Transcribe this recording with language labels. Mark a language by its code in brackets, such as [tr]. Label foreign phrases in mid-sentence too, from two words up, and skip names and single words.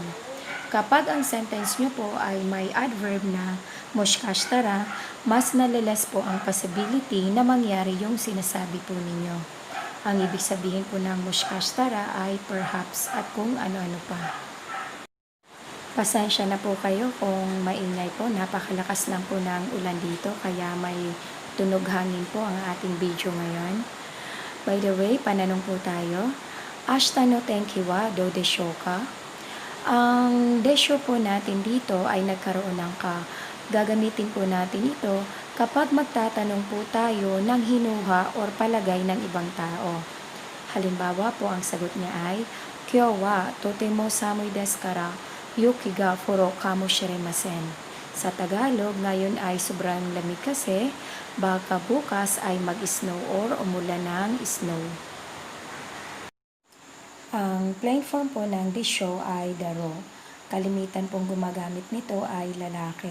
[tl] Kapag ang sentence nyo po ay may adverb na moshikashitara, mas naliles po ang possibility na mangyari yung sinasabi po ninyo. Ang ibig sabihin po ng moshikashitara ay perhaps at kung ano-ano pa. Pasensya na po kayo kung maingay po. Napakalakas lang po ng ulan dito kaya may tunog hangin po ang ating video ngayon. [en] By the way, [tl] pananong po tayo. [ja] 明日の天気はどうでしょうか? [tl] Ang desyo po natin dito ay nagkaroon ng ka. Gagamitin po natin ito kapag magtatanong po tayo ng hinuha or palagay ng ibang tao. Halimbawa po, ang sagot niya ay, [ja] 今日はとても寒いですから雪がふろかもしれません. [tl] Sa Tagalog, ngayon ay sobrang lamig kasi, baka bukas ay mag-snow or umulan ng snow. Ang [en] plain form [tl] po ng desyo ay daro. Kalimitan pong gumagamit nito ay lalaki.